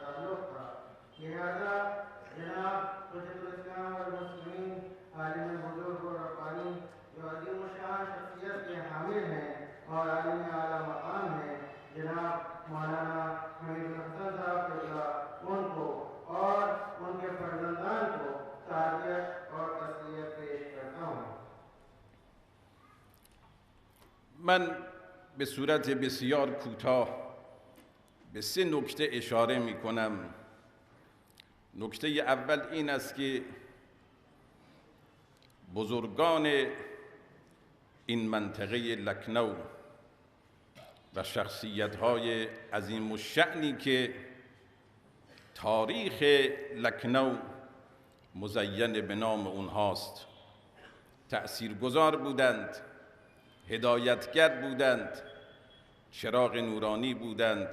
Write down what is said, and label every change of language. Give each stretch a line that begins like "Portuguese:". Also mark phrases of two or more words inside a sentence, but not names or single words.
Urdu: تعلق تھا، لہذا جناب حجت الاسلام والمسلمین عالم بزرگ اور ربانی جو عظیم الشان شخصیت کے حامل ہیں اور عالم اعلیٰ مقام ہیں، جناب مولانا حمید الحسن صاحب ان کو اور ان کے فرزندان کو تعزیت اور تسلیت پیش کرتا ہوں.
Persian: من به صورت بسیار کوتاه به 3 نکته اشاره می کنم. نکته اول این است که بزرگان این منطقه لکنو و شخصیت‌های عظیم الشأنی که تاریخ لکنو مزین به نام اونهاست تأثیرگذار بودند، هدایتگر بودند، چراغ نورانی بودند.